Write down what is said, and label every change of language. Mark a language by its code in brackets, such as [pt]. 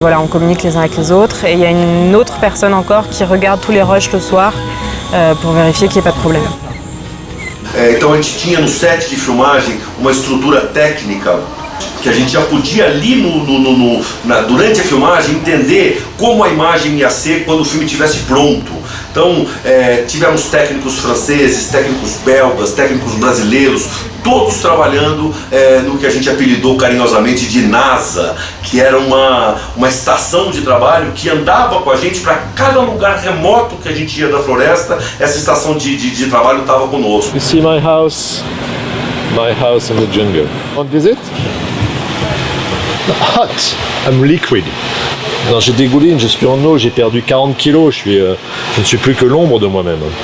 [fr] Voilà, on communique les uns avec les autres et il y a une autre personne encore qui regarde tous les rushs le soir pour vérifier qu'il n'y ait pas de problème. [pt] Então a gente tinha no set de filmagem uma estrutura técnica que a gente já podia ali durante a filmagem entender como a imagem ia ser quando o filme estivesse pronto. Então tivemos técnicos franceses, técnicos belgas, técnicos brasileiros, todos trabalhando no que a gente apelidou carinhosamente de NASA, que era uma estação de trabalho que andava com a gente para cada lugar remoto que a gente ia da floresta. Essa estação de trabalho estava conosco. [en] You see my house in the jungle. Want visit? Hot. I'm liquid. [fr] Non, j'ai dégouline, je suis en eau, j'ai perdu 40 kilos, je ne suis plus que l'ombre de moi-même.